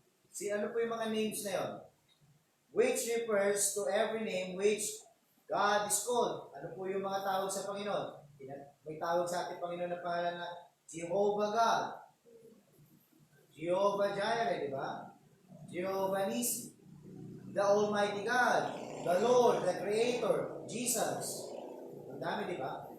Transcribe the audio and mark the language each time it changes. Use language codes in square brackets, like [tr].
[tl] See, ano po yung mga names na yun? [en] Which refers to every name which God is called. [tl] Ano po yung mga tawag sa Panginoon? May tawag sa ating Panginoon na pangalan na Jehovah God, Jehovah Jireh, di ba? [en] Jehovah Nissi, the Almighty God, the Lord, the Creator, Jesus. [tl] Ang dami, di ba?